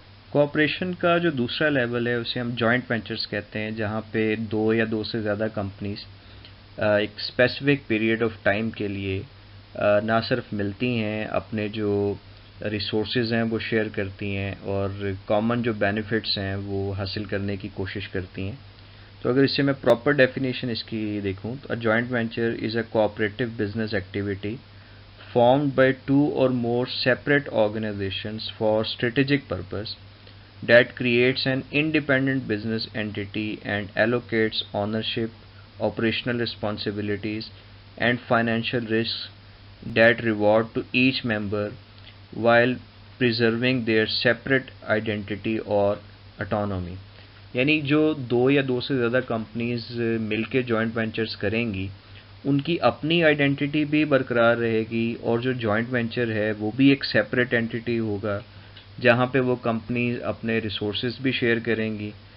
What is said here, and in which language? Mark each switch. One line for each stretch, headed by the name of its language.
Urdu: Cooperation کا جو دوسرا لیول ہے اسے ہم جوائنٹ وینچرز کہتے ہیں, جہاں پہ 2 یا 2 سے زیادہ کمپنیز ایک اسپیسیفک پیریڈ آف ٹائم کے لیے نہ صرف ملتی ہیں, اپنے جو ریسورسز ہیں وہ شیئر کرتی ہیں اور کامن جو بینیفٹس ہیں وہ حاصل کرنے کی کوشش کرتی ہیں. تو اگر اس سے میں پراپر ڈیفینیشن اس کی دیکھوں تو
English: Joint venture is a cooperative business activity formed by 2 or more separate organizations for strategic purpose that creates an independent business entity and allocates ownership, operational responsibilities, and financial risks that reward to each member while preserving their separate identity or autonomy.
Urdu: یعنی جو 2 یا 2 سے زیادہ companies مل کے joint ventures کریں گی ان کی اپنی آئیڈینٹی بھی برقرار رہے گی, اور جو جوائنٹ وینچر ہے وہ بھی ایک سیپریٹ اینٹی ہوگا جہاں پہ وہ کمپنیز اپنے ریسورسز بھی شیئر کریں گی.